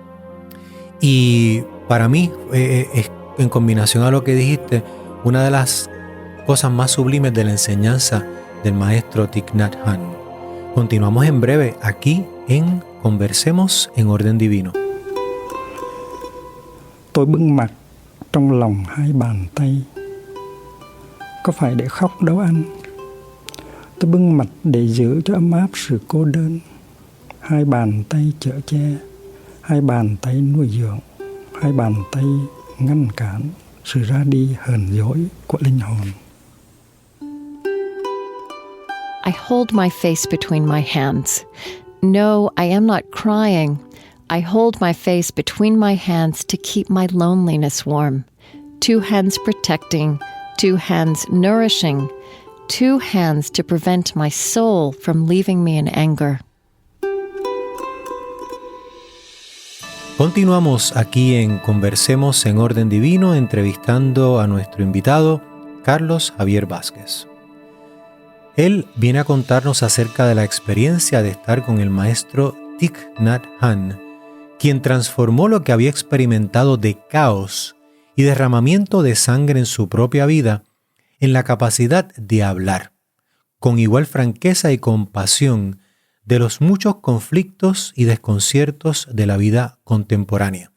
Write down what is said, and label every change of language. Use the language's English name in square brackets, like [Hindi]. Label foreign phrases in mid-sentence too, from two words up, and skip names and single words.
[Spanish] Y para mí, es, en combinación a lo que dijiste, una de las cosas más sublimes de la enseñanza del maestro Thich Nhat Hanh. Continuamos en breve aquí en Conversemos en Orden Divino. [Vietnamese] Tôi bưng mặt trong lòng hai bàn tay. Có phải để khóc đâu anh? Tôi bưng mặt để giữ cho ấm áp sự cô đơn. Hai bàn tay chở che, hai bàn tay nuôi dưỡng, hai bàn tay ngăn cản sự ra đi hờn dỗi của linh hồn. [English] I hold my face between my hands. No, I am not crying. I hold my face between my hands to keep my loneliness warm. Two hands protecting, two hands nourishing, two hands to prevent my soul from leaving me in anger. [Spanish] Continuamos aquí en Conversemos en Orden Divino, entrevistando a nuestro invitado, Carlos Javier Vázquez. Él viene a contarnos acerca de la experiencia de estar con el maestro Thich Nhat Hanh, quien transformó lo que había experimentado de caos y derramamiento de sangre en su propia vida en la capacidad de hablar, con igual franqueza y compasión, de los muchos conflictos y desconciertos de la vida contemporánea.